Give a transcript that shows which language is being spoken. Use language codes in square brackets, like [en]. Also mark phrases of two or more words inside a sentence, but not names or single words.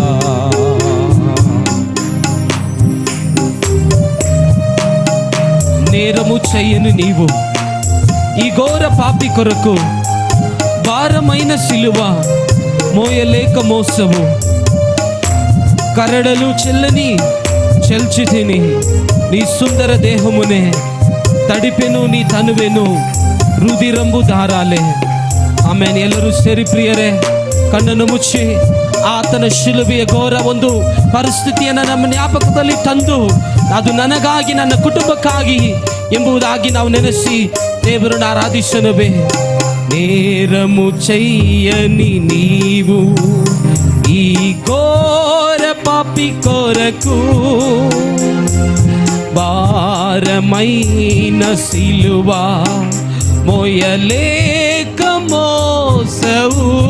[te] నేరము చెయ్యని నీవు ఈ ఘోర పాపి కొరకు భారమైన సిలువ మోయలేక మోసవు, కరడలు చెల్లని చెల్చి తిని నీ సుందర దేహమునే తడిపెను, నీ తనువెను రుధిరంబు ధారాలె. [kn] ಆಮೇಲೆ ಎಲ್ಲರೂ ಸೇರಿ ಪ್ರಿಯರೇ ಕಣ್ಣನ್ನು ಮುಚ್ಚಿ ಆತನ ಶಿಲುಬೆಯ ಘೋರ ಒಂದು ಪರಿಸ್ಥಿತಿಯನ್ನು ನಮ್ಮ ಜ್ಞಾಪಕದಲ್ಲಿ ತಂದು ಅದು ನನಗಾಗಿ ನನ್ನ ಕುಟುಂಬಕ್ಕಾಗಿ ಎಂಬುದಾಗಿ ನಾವು ನೆನೆಸಿ ದೇವರನ್ನು ಆರಾಧಿಸನುವೆ. [te] నేరము చెయ్యని నీవు ఈ ఘోర పాపి కొరకు భారమైన సిలువ మోయలేక మోసవు.